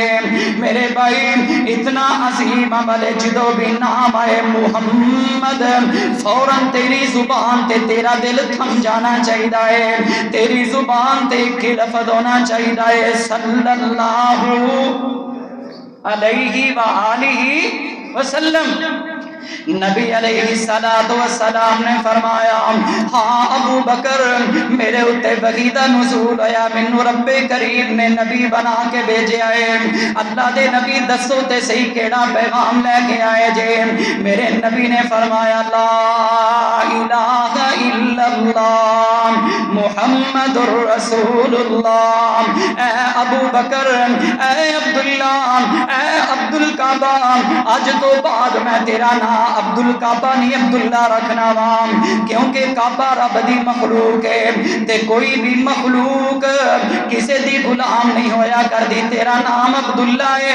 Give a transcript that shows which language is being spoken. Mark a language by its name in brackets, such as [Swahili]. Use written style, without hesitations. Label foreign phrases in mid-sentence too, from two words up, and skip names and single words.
[Punjabi] میرے بھائی اتنا عظیم عمل ہے، جدو بھی نام آئے محمد فوراً تیری زبان تے تیرا دل تھم جانا چاہیے، تیری زبان تے ایک لفظ ہونا چاہیے [Arabic] صلی اللہ علیہ وآلہ وسلم۔ [Punjabi] نبی [Arabic] علیہ الصلوۃ والسلام [Punjabi] نے فرمایا ہاں ابو بکر میرے اتے وحی دا نزول ہویا، مینوں رب کریم نے نبی بنا کے بھیجے آئے۔ اللہ دے نبی دسو تے صحیح کیڑا پیغام لے کے آئے جے؟ میرے نبی نے فرمایا [Arabic] لا الہ الا اللہ محمد رسول اللہ۔ [Punjabi] اے ابو بکر، اے عبداللہ، اے عبد الکعبہ، آج تو بعد میں تیرا نام عبد الکعبہ نہیں عبداللہ رکھنا وام، کیونکہ کعبہ رب دی مخلوق ہے تے کوئی بھی مخلوق کسے دی غلام نہیں ہویا کر دی، تیرا نام عبداللہ ہے۔